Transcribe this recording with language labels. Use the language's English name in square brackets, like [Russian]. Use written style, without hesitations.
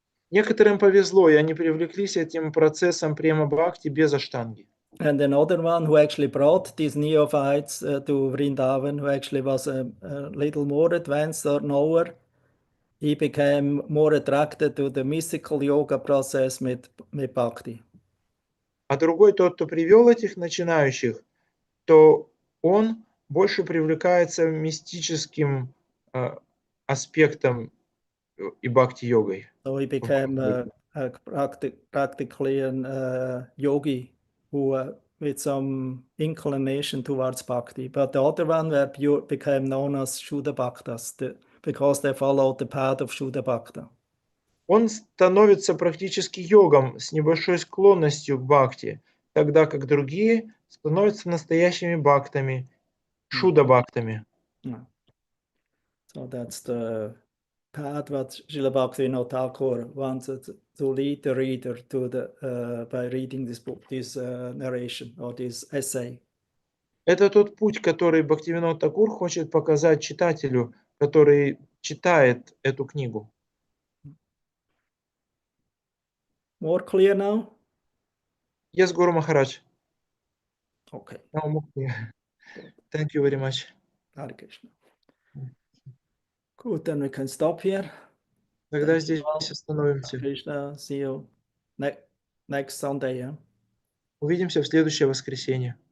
[Russian] Некоторым повезло, и они привлеклись этим процессом према бхакти без аштанги. [English] And another one who actually brought these neophytes to Vrindavan, who actually was a little more advanced or knower, he became more attracted to the mystical yoga process with bhakti. [Russian] А другой, тот, кто привел этих начинающих, то он больше привлекается мистическим аспектом и бхакти-йогой. [English] So he became practically a yogi who with some inclination towards bhakti. But the other one became known as Shuddha Bhaktas because they followed the path of Shuddha Bhakta. [Russian] Он становится практически йогом с небольшой склонностью к бхакти, тогда как другие становятся настоящими бхактами, шуда-бхактами. [English] So that's the path what Srila Bhaktivinoda Thakur wanted to lead the reader to by reading this book, this narration or this essay. [Russian] Это тот путь, который Бхактивинод Такур хочет показать читателю, который читает эту книгу. [English] More clear now? Yes, Guru Maharaj. Okay. Now more clear. Thank you very much. Hare Krishna. Good, then we can stop here. [Russian] Тогда [English] Thank you [Russian] здесь [English] all. Hare [Russian] остановимся. [English] Krishna. See you next Sunday, yeah? [Russian] Увидимся в следующее воскресенье.